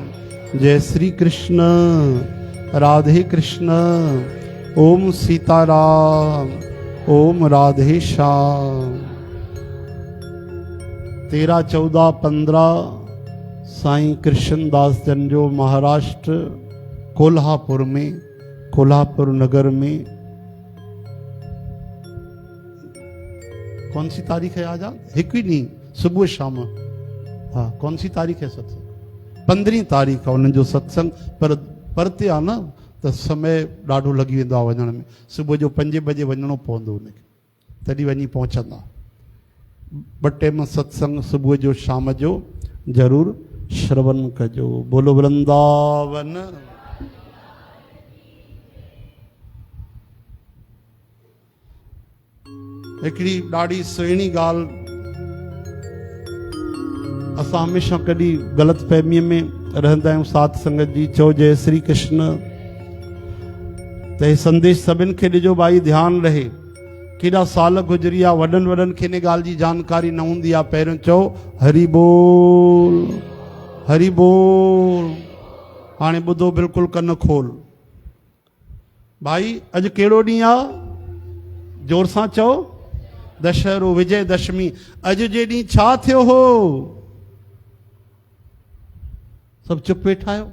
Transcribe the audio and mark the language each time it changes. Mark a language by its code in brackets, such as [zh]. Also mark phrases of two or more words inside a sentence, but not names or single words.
[hi] जय श्री कृष्ण राधे कृष्ण ओम सीताराम ओम राधे श्याम। [sd] 13, 14, 15 साईं कृष्णदास जन जो महाराष्ट्र कोल्हापुर में कोल्हापुर नगर में [hi] कौन सी तारीख है आज? एक ही नहीं सुबह शाम। हाँ कौन सी तारीख है सत्संग? [sd] 15 तारीख है उन्हनि जो सत्संग। पर परते आहे न त समय ॾाढो लॻी वेंदो आहे वञण में। सुबुह जो 5 बजे वञिणो पवंदो उनखे, तॾहिं वञी पहुचंदा। 2 टाइम सत्संग सुबुह जो शाम जो ज़रूरु श्रवण कजो। बोलो वृंदावन। हिकिड़ी ॾाढी सुहिणी ॻाल्हि असां हमेशह कॾहिं ग़लति फहमीअ में रहंदा आहियूं साध संगत जी। चओ जय श्री कृष्ण त हे संदेश सभिनि खे ॾिजो भाई, ध्यानु रहे। केॾा साल गुज़री विया, वॾनि वॾनि खे इन ॻाल्हि जी जानकारी न हूंदी आहे। पहिरियों चओ हरि बोल हरि बोल। हाणे ॿुधो बिल्कुलु कन खोल भाई। अॼु कहिड़ो ॾींहुं आहे? जोर सां चओ दशहरो विजयदशमी। अॼु जे ॾींहुं छा थियो हो? सभु चुप वेठा आहियो।